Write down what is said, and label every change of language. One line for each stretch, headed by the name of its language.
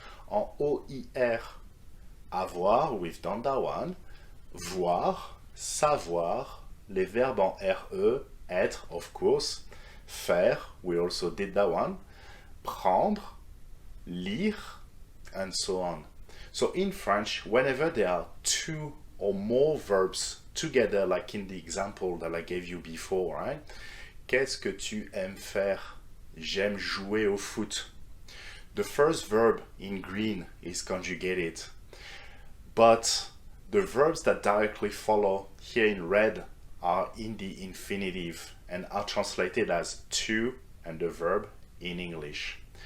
English: en oir, avoir, we've done that one, voir, savoir,
French: les verbes en re,
English: être, of course, faire, we also did that one, prendre, lire, and so on. So in French, whenever there are two or more verbs together, like in the example that I gave you before, right?
French: Qu'est-ce que tu aimes faire? J'aime jouer au foot.
English: The first verb in green is conjugated, but the verbs that directly follow here in red are in the infinitive and are translated as to and the verb in English.